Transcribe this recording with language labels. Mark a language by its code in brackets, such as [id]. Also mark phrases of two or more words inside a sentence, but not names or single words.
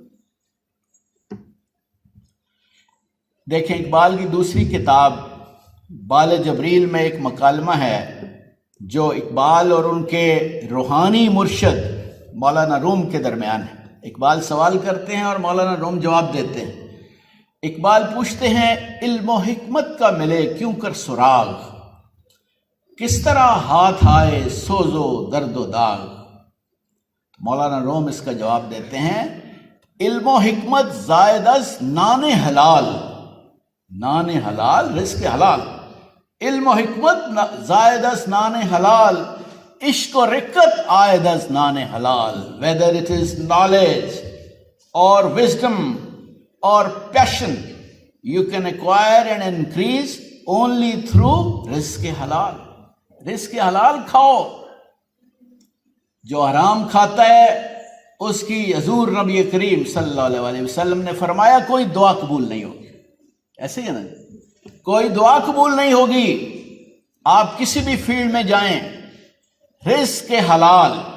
[ur] دیکھیں اقبال کی دوسری کتاب بال جبریل میں ایک مکالمہ ہے جو اقبال اور ان کے روحانی مرشد مولانا روم کے درمیان ہے۔ اقبال سوال کرتے ہیں اور مولانا روم جواب دیتے ہیں۔ اقبال پوچھتے ہیں علم و حکمت کا ملے کیوں کر سراغ، کس طرح ہاتھ آئے سوز و درد و داغ۔ مولانا روم اس کا جواب دیتے ہیں [fa] علم و حکمت زائد از نان حلال، نان حلال رزق حلال، علم و حکمت زائد از نان حلال، عشق و رقت عائد از نان حلال۔ [en] whether it is knowledge or wisdom or passion you can acquire and increase only through [ur] رزق حلال۔ رزق حلال کھاؤ، جو حرام کھاتا ہے اس کی حضور نبی کریم [ar] صلی اللہ علیہ وسلم [ur] نے فرمایا کوئی دعا قبول نہیں ہوگی۔ ایسے ہی ہے نا، کوئی دعا قبول نہیں ہوگی۔ آپ کسی بھی فیلڈ میں جائیں، رزق حلال۔